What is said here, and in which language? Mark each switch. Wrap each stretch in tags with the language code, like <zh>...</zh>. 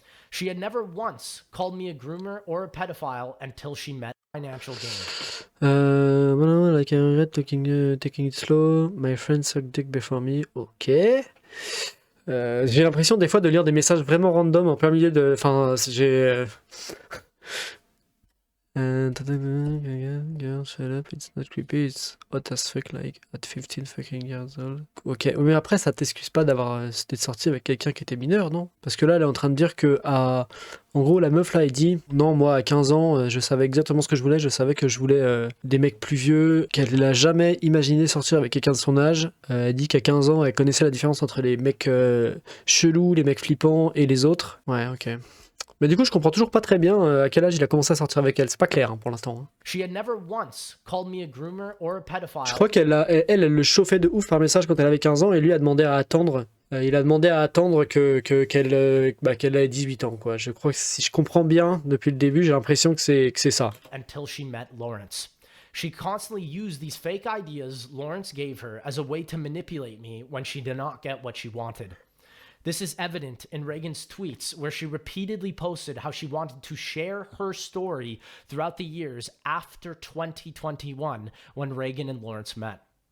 <en>She had never once called me a groomer or a pedophile until she met financial gain. Voilà, like I regret taking it slow. My friend sucked dick before me. Ok.</en> <fr>J'ai l'impression des fois de lire des messages vraiment random en plein milieu de... Enfin, j'ai...</fr> <en>Girl, shut up, it's not creepy, it's hot as fuck like at 15 fucking years old.</en> <fr>Ok, mais après ça t'excuse pas d'être sorti avec quelqu'un qui était mineur, non? Parce que là, elle est en train de dire que en gros, la meuf là, elle dit non, moi à 15 ans, je savais exactement ce que je voulais, je savais que je voulais des mecs plus vieux, qu'elle n'a jamais imaginé sortir avec quelqu'un de son âge. Elle dit qu'à 15 ans, elle connaissait la différence entre les mecs chelous, les mecs flippants et les autres. Ouais, ok. Mais du coup, je comprends toujours pas très bien à quel âge il a commencé à sortir avec elle. C'est pas clair pour l'instant.</fr> <en>She had never once called me a groomer or a pedophile.</en> <fr>Je crois elle le chauffait de ouf par message quand elle avait 15 ans et lui a demandé à attendre. Il a demandé à attendre qu'elle ait 18 ans, quoi. Je crois que si je comprends bien depuis le début, j'ai l'impression que c'est ça.</fr> <en>Until she met Lawrence. She constantly used these fake ideas Lawrence gave her as a way to manipulate me when she did not get what she wanted. This is evident in Reagan's tweets, where she repeatedly posted how she wanted to share her story throughout the years after 2021, when Reagan and Lawrence met.</en>